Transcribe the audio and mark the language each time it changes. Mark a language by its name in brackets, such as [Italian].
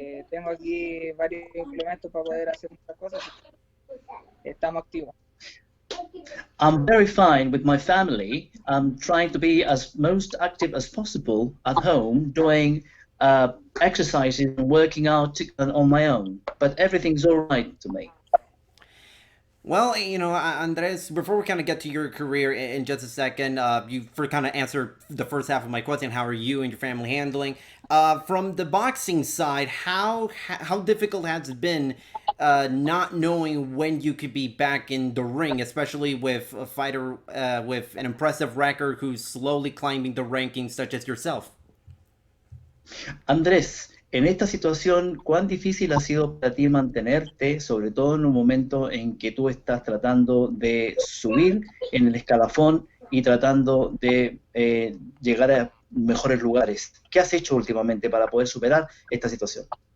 [Spanish] Tengo aquí varios implementos para poder hacer muchas cosas. Estamos activos. [English] I'm very fine with my family. I'm trying to be as most active as possible at home, doing exercises and working out on my own, but everything's all right to me. Well, Andres, before we kind of get to your career in just a second, you kind of answered the first half of my question. How are you and your family handling? From the boxing side, how difficult has it been not knowing when you could be back in the ring, especially with a fighter with an impressive record who's slowly climbing the rankings, such as yourself? [Spanish] Andrés, en esta situación, ¿cuán difícil ha sido para ti mantenerte, sobre todo en un momento en que tú estás tratando de subir en el escalafón y tratando de llegar a mejores lugares? ¿Qué has hecho últimamente para poder superar esta situación?